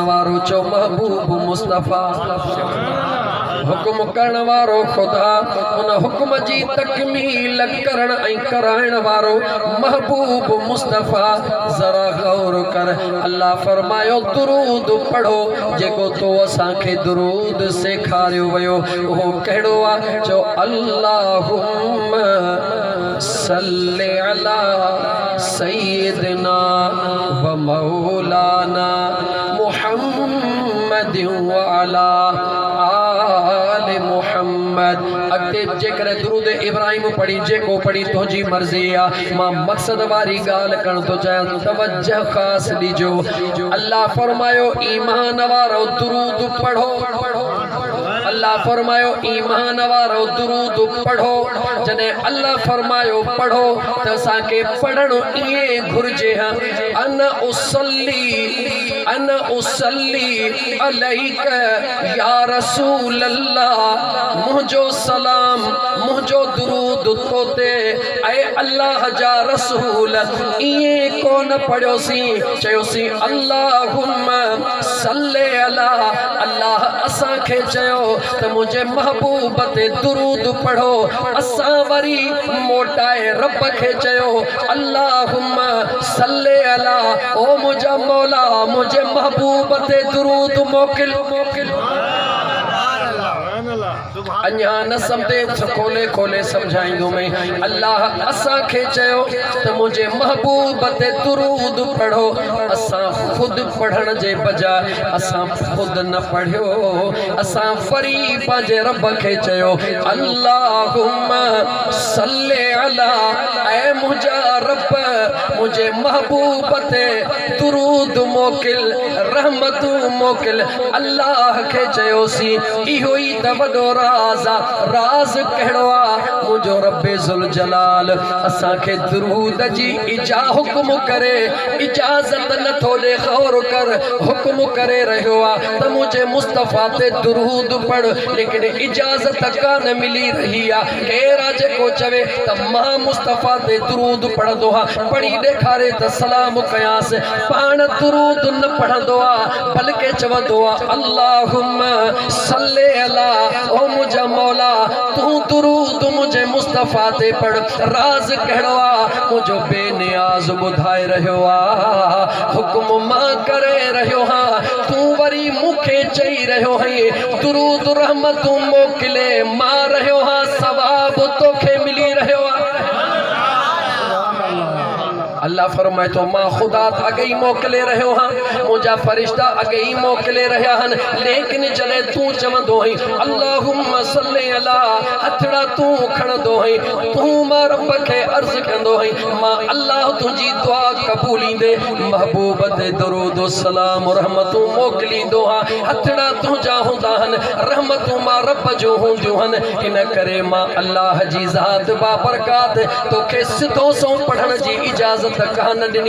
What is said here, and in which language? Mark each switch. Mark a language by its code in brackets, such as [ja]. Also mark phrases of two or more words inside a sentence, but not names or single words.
[sd] वारो चो महबूब मुस्तफ़ा हुकुम करण वारो खुदा उन हुकुम जी तकमील करण ऐं कराइण वारो महबूब मुस्तफ़ा ज़रा गौर कर अल्लाह फरमायो दुरूद पढ़ो जेको तो असांखे दुरूद सेखारियो वियो उहो कहिड़ो आहे चो [ar] اللهم صل على سيدنا ومولانا محمد وعلى آل محمد [sd] अॻिते जेकर दुरूद इब्राहिम पढ़ी जेको पढ़ी तुंहिंजी मर्ज़ी आहे मां मक़सद वारी ॻाल्हि करण थो चाहियां तवज्जो ख़ासि ॾिजो अल्लाह फरमायो ईमान वारो दुरूद पढ़ो अल्लाह फरमायो ईमान वारो दुरूद पढ़ो जॾहिं अल्लाह फरमायो पढ़ो त असांखे पढ़णो ईअं घुरिजे अन [ar] أصلي عليك يا رسول الله [sd] मुंहिंजो सलाम मुंहिंजो दुरूद तो ते ऐं अल्लाह जा रसूल ईअं कोन पढ़ियोसीं चयोसीं [ar] اللهم صل على [sd] अल्लाह असांखे चयो त मुंहिंजे महबूब ते दुरूद पढ़ो असां वरी मोटाए रब खे चयो [ar] اللهم صل على [sd] ओ मुंहिंजा मौला मुंहिंजे महबूब ते दुरूद मोकिल अञा न सम्झे खोले खोले सम्झाईंदो में अल्लाह असांखे चयो त मुंहिंजे महबूब ते दुरूद पढ़ो असां ख़ुदि पढ़ण जे बजाय असां ख़ुदि न पढ़ियो असां वरी पंहिंजे रब खे चयो [ar] اللهم صل على [sd] ऐ मुंहिंजा रब मुझे महबूब ते दुरूद मोकिल रहमतू मोकिल। अल्लाह के चयोसी इहो ही त वॾो राज़ आ। राज़ कहिड़ो आ? मुंहिंजो रब्बे ज़ुल जलाल असां खे दुरूद जी हुक्म करे, इजाज़त नथो ॾे, गौर कर, हुक्म करे रहियो आ त मुझे मुस्तफ़ा ते दुरूद पढ़, लेकिन इजाज़त कान मिली रही आ। केरा जेको चवे त मां मुस्तफ़ा ते दुरूद पढ़ंदो आ, पढ़ी ॾेखारे त सलाम कयांस, पाण दुरूद न पढ़ंदो आ, बल्कि चवंदो आ [ar] اللهم صل على, [sd] ओ मुंहिंजा मौला तूं दुरूद मुझे मुस्तफ़ा ते पढ़। राज़ कहिड़ो आ? मुंहिंजो बेनियाज़ ॿुधाए रहियो आ, हुक्म मां करे रहियो हां, तूं वरी मूंखे चई रहियो आहीं दुरूद रहमतूं मोकिले, मां रहियो हां, सवाब तोखे मिली रहियो आ। अल्लाह फरमाए तो मां खुदा अगे ही मोकले रहियो हां, मुंहिंजा फरिश्ता अगे ही मोकले रहिया हन, लेकिन जॾहिं तूं चवंदो आहीं [ar] اللهم صل على, [sd] हथड़ा तूं खणंदो आहीं, तूं मां रब खे अर्ज़ कंदो आहीं, मां अल्लाह तुंहिंजी दुआ क़बूलींदे महबूब ते दुरूद सलाम रहमतूं मोकिलींदो हां। हथड़ा तुंहिंजा हूंदा हन, रहमतूं मां रब जो हूंदियूं हन, इन करे मां अल्लाह जी ज़ात बाबरकात तोखे सिधो सो पढ़ण जी इजाज़त कान ॾिनी।